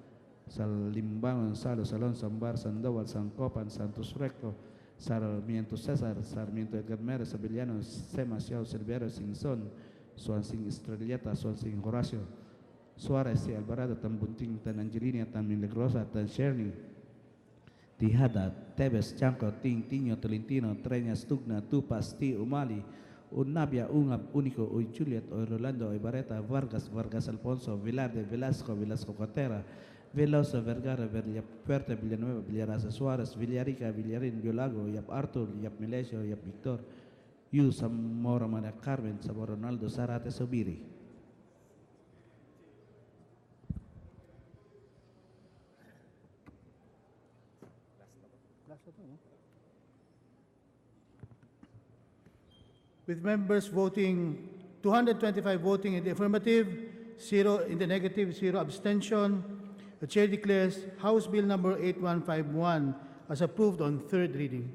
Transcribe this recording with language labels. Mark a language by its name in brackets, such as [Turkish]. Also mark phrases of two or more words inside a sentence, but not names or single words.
[English] Salimbangon, Salo, Salón, Sambar, Sandoval, Sancopan, Santos Recto, Sarmiento César, Sarmiento Edgar Mérez, Abellano, Sema, Xiao, Silvero, Sinson, Swansing Estrelleta, Swansing Horacio, Suarez, Alvarado, Tan Bunting, Tan Angelina, Tan Milagrosa, Tan Sherny, Tihada, Tebes, Chanco, Ting, Tino, Tolentino, Treñas, Tugna, Tupas, T. Umali, Unabia, Ungab, Unico, Uy Juliet, Uy Rolando, Uy Barreta, Vargas, Vargas Alfonso, Velarde, Velasco, Velasco Cotera, Veloso, Vergara, Puerta, Villanueva, Villarasa Suarez, Villarica, Villarin, Violago, Yap Artur, Yap Milesio, Yap Victor, Yu, Zamora Maria Carmen, Sabor Ronaldo, Zarate, Sobiri. With members voting, 225 voting in the affirmative, 0 in the negative, 0 abstention, the Chair declares House Bill number 8151 as approved on third reading.